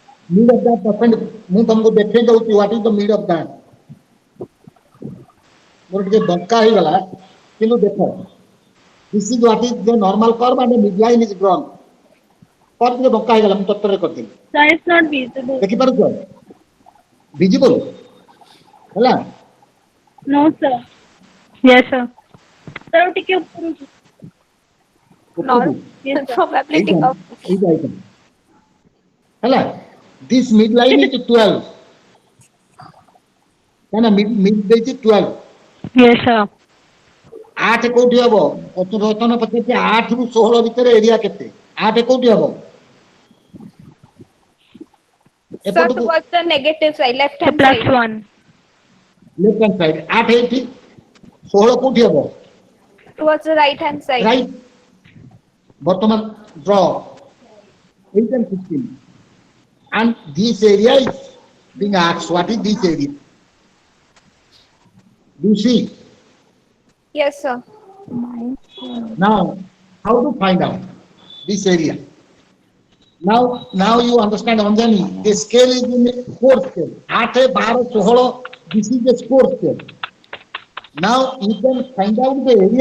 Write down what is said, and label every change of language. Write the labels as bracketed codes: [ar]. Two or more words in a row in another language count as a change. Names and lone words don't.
[en] mid of that percent [or] ମୁଁ ତମକୁ ଦେଖେଇ ଦଉଛି [en] what is the mid of that [or] ମୋର ଟିକେ ବଙ୍କା ହେଇଗଲା କିନ୍ତୁ ଦେଖ [en] this is what is the normal curve and the midline is drawn पर [or] ଟିକେ ବଙ୍କା ହେଇଗଲା ମୁଁ ତତ୍ତରେ କରିଥିଲି [en] Sir, it's not visible. ଦେଖି ପାରୁଛ [or] visible ହେଲା [en] No, sir. Yes, sir. Sir, [or] ଟିକେ ଉପରକୁ. ଉପରକୁ। [en] Yes, sir. Probability [or] ଏଇଟା [en] of [or] ଏଇଟା ହେଲା [en] this midline is 12 [or] କାହିଁକିନା mid ଦେଇଛି 12 [en] Yes, sir. [or] 8 କୋଉଠି ହବ ରତନ ପଚାରିଛି 8 ରୁ 16 ଭିତରେ ଏରିଆ କେତେ 8 କୋଉଠି ହବ [en] sir [or] ଏପଟକୁ [en] towards the negative side, left So hand plus side. 1. left hand side [or] 8 ଏଇଠି 16 କୋଉଠି ହବ [en] Towards the right hand side. ରାଇଟ ବର୍ତ୍ତମାନ ଡ୍ର 8 and 16 and this area is being asked what is this area do you see Yes, sir. now how to find out this area now you understand Anjani the scale is in 4 scale 8 12 16 this is the score scale now you can find out the area